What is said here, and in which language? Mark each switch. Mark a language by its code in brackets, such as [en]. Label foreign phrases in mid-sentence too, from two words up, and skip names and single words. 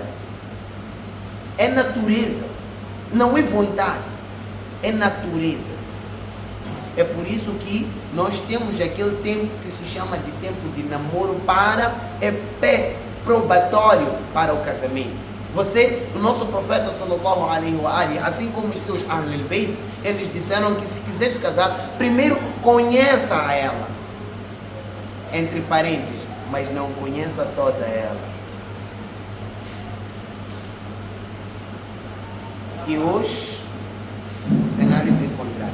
[pt] É natureza, não é vontade, é natureza. É por isso que nós temos aquele tempo que se chama de tempo de namoro é pré-probatório para o casamento. O nosso profeta [ar] صلى الله عليه وآله, [pt] assim como os seus Ahlul Bayt, eles disseram que se quiseres casar, primeiro conheça a ela, entre parênteses, mas não conheça toda ela. E hoje o cenário é o contrário.